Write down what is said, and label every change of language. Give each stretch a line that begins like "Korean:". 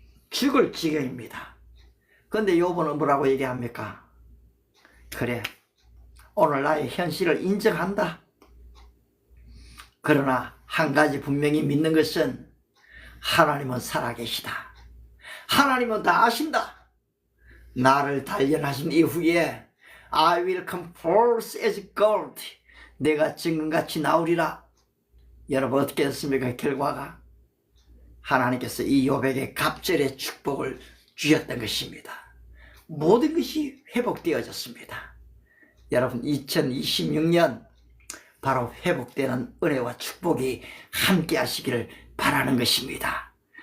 Korean: 죽을 지경입니다. 그런데 욥은 뭐라고 얘기합니까? 그래, 오늘 나의 현실을 인정한다. 그러나 한 가지 분명히 믿는 것은 하나님은 살아계시다. 하나님은 다 아신다. 나를 단련하신 이후에
English: I will come forth as gold.
Korean: 내가 정금같이 나오리라. 여러분, 어떻게 됐습니까? 결과가 하나님께서 이 욥에게 갑절의 축복을 주셨던 것입니다. 모든 것이 회복되어졌습니다. 여러분, 2026년 바로 회복되는 은혜와 축복이 함께 하시기를 바라는 것입니다.